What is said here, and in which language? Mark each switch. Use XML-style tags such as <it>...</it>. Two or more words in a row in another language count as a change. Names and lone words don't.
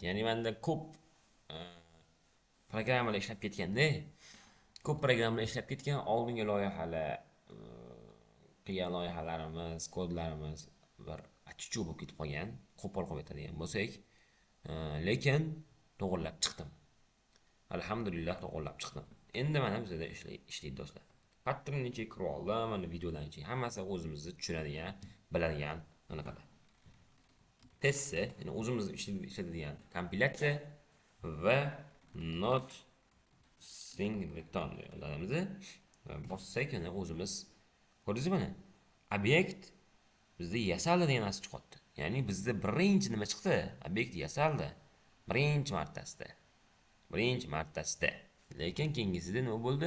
<uz>Ya'ni menda ko'p programmalar ishlab ketganda, ko'p programmalar ishlab ketgan, oldingi loyihalar, qilgan loyihalarimiz, kodlarimiz bir achichuv bo'lib ketib qolgan, qo'pol qolib ketadigan bo'lsak, lekin to'g'rilab chiqdim. Alhamdulillah to'g'rilab chiqdim. Endi mana bizda ishlaydi do'stlar. Patronga kirib oldim, mana videolarni hammasi o'zimizni tushunadigan, biladigan anaqada. Testsi, ya'ni o'zimiz ishlatadigan kompilyatsiya va</uz> <en>not string return</en> <uz>deyamiz. Va bossak, yana o'zimiz ko'rdingizmi mana? Obyekt bizda yasaldi degan narsa chiqyapti. Ya'ni bizda birinchi nima chiqdi? Obyekt yasaldi. Birinchi martasida. Lekin keyingisida nima bo'ldi?</uz>